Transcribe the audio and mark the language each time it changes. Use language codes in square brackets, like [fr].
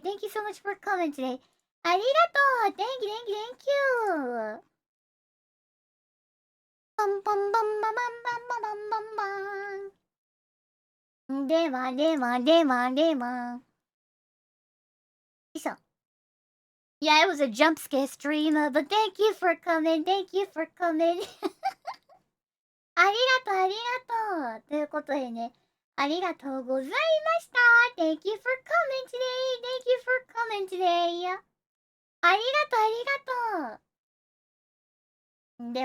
[en] Thank you so much for coming today! [ja] ありがとう [en] !Thank you, thank you, thank you! パンパンパンパンパンパンパンパンパン。 [ja] ではではではでは。よいしょ。 [en] Yeah, it was a jump scare stream, but thank you for coming. Thank you for coming. [ja] ありがとう、ありがとう。ということでね、ありがとうございました。 [en] Thank you for coming today. Thank you for coming today. [ja] ありがとう、ありがとう。